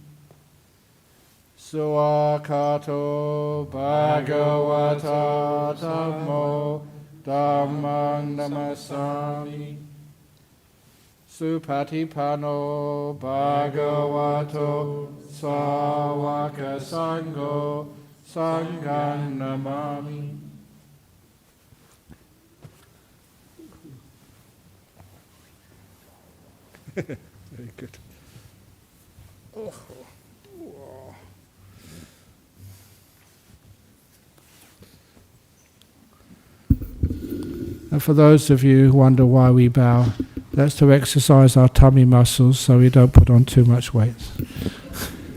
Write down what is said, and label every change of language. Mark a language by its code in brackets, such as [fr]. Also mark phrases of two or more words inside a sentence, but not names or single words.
[pi] Suakato Bhagavata Dhammo Dhammang Namasami Supatipano Bhagavato Sawaka Sangho Sanghang Namami. [en] Very good. Oh. Whoa. And for those of you who wonder why we bow, that's to exercise our tummy muscles so we don't put on too much weight.